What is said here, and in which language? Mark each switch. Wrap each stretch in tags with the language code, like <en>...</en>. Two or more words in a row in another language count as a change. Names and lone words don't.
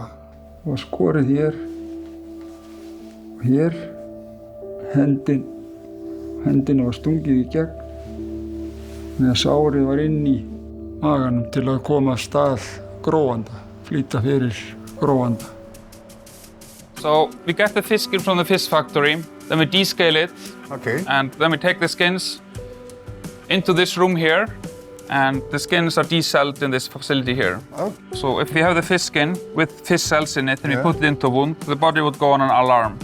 <is>Og skorið hér og hér, hendina var stungið í gegn meðan sárið var inn í maganum til að koma af stað gróanda, flýta fyrir gróanda.</is> <en>So we get the fish skin from the fish factory, then we descale it, and then we take the skins into this room here, and the skins are decelled in this facility here. Oh. So if we have the fish skin with fish cells in it and we put it into a wound, the body would go on an alarm.</en>